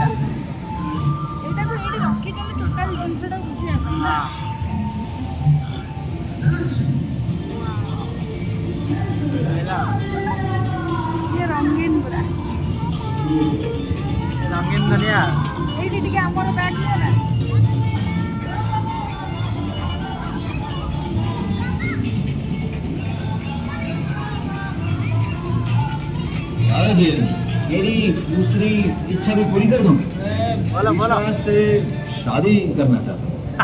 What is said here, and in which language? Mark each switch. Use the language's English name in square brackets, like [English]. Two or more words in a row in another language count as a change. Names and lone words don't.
[Odia] ଏଇଟାକୁ ଏଇଠି ରଖିଦେଲେ ଟୋଟାଲ ଜିନିଷଟା ବୁଝି ଆସିଲା। ଇଏ ରଙ୍ଗୀନ ପୁରା ରଙ୍ଗୀନ ଦୁନିଆ। ଏଇଠି ଟିକେ ଆମର ବ୍ୟାଗ ନିଅ ନା। [Hindi] दादाजी मेरी दूसरी इच्छा भी पूरी कर दूं। बोलो बोलो। से शादी करना चाहता हूँ।